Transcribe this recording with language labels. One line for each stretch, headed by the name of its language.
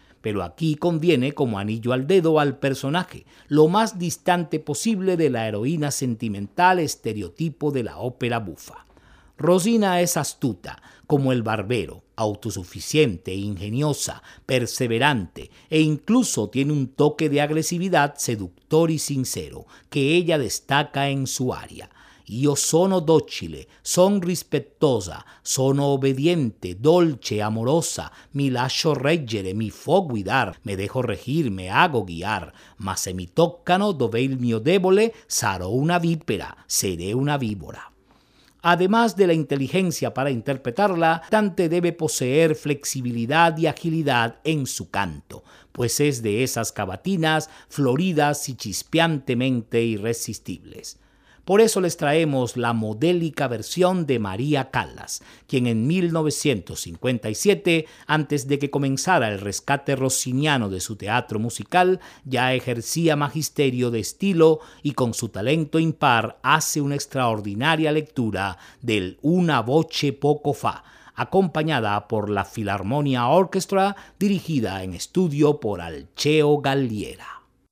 Spanish: Pero aquí conviene como anillo al dedo al personaje, lo más distante posible de la heroína sentimental estereotipo de la ópera bufa. Rosina es astuta, como el barbero, autosuficiente, ingeniosa, perseverante e incluso tiene un toque de agresividad seductor y sincero que ella destaca en su aria.
Italian: Io sono docile, son rispettosa, sono obediente, dolce, amorosa, mi lascio reggere, mi fo guidar,
Spanish: me dejo regir, me hago guiar,
Italian: ma se mi toccano dove il mio debole, sarò una vipera,
Spanish: seré una víbora. Además de la inteligencia para interpretarla, la cantante debe poseer flexibilidad y agilidad en su canto, pues es de esas cavatinas floridas y chispeantemente irresistibles. Por eso les traemos la modélica versión de María Callas, quien en 1957, antes de que comenzara el rescate rossiniano de su teatro musical, ya ejercía magisterio de estilo y con su talento impar hace una extraordinaria lectura del Una voce poco fa, acompañada por la Filarmonia Orchestra, dirigida en estudio por Alceo Galliera.